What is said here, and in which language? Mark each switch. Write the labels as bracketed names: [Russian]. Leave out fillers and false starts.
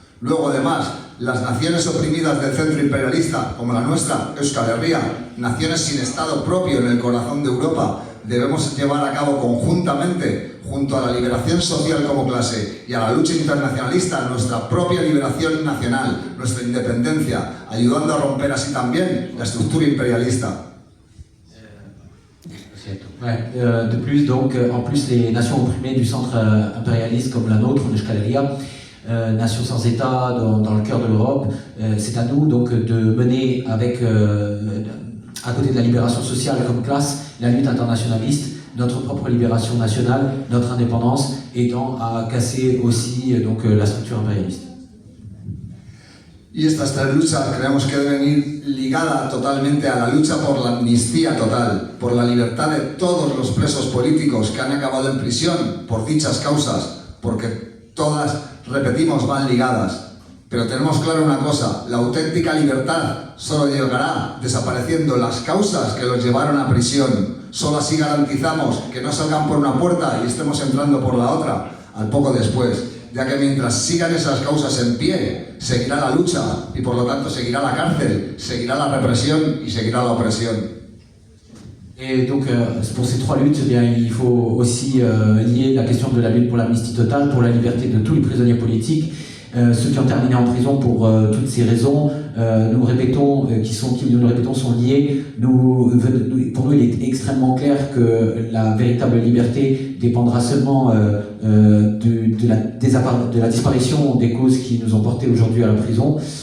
[French] Luego, además, las naciones oprimidas del centro imperialista, como la nuestra, Euskal Herria, naciones sin Estado propio en el corazón de Europa, debemos llevar a cabo conjuntamente, junto a la liberación social como clase y a la lucha internacionalista, nuestra propia liberación nacional, nuestra independencia, ayudando a romper así también la estructura imperialista. [Spanish] De plus, donc, en plus, les nations opprimées du centre impérialiste comme la nôtre, Euskal Herria, nation sans État dans le cœur de l'Europe, c'est à nous donc de mener avec, à côté de la libération sociale comme classe, la lutte internationaliste, notre propre libération nationale, notre indépendance, aidant à casser aussi donc, la structure impérialiste. Y estas tres luchas creemos que deben ir ligadas totalmente a la lucha por la amnistía total, por la libertad de todos los presos políticos que han acabado en prisión por dichas causas, porque todas, repetimos, van ligadas. Pero tenemos claro una cosa, la auténtica libertad solo llegará desapareciendo las causas que los llevaron a prisión. Solo así garantizamos que no salgan por una puerta y estemos entrando por la otra al poco después, ya que mientras sigan esas causas en pie, seguirá la lucha y por lo tanto seguirá la cárcel, seguirá la represión y seguirá la opresión. [French] Et donc, pour ces trois luttes, eh bien, il faut aussi lier la question de la lutte pour l'amnistie totale, pour la liberté de tous les prisonniers politiques, ceux qui ont terminé en prison pour toutes ces raisons, nous répétons, nous le répétons, sont liés. Pour nous, il est extrêmement clair que la véritable liberté dépendra seulement de la disparition des causes qui nous ont portés aujourd'hui à la prison.